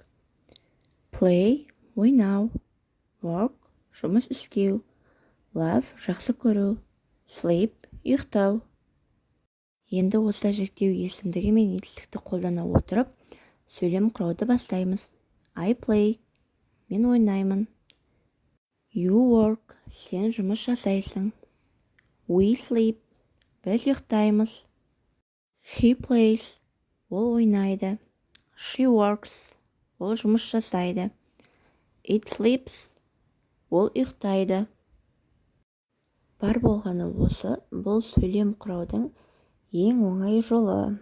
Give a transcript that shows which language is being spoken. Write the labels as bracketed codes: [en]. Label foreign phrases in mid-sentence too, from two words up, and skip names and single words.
[kk] Play, ойнау, work, жұмыс істеу, love, жақсы көру, sleep, ұйықтау. Енді осы жіктеу есімдігі мен етістікті қолдана отырып, сөйлем құрауды бастаймыз. [en] I play, [kk] мен ойнаймын. [en] You work, [kk] сен жұмыс жасайсың. [en] We sleep, [kk] біз ұйықтаймыз. [en] He plays, [kk] ол ойнайды. [en] She works, [kk] ол жұмыс жасайды. [en] It sleeps, [kk] ол ұйықтайды. Бар болғаны осы, бұл сөйлем құраудың ең оңай жолы.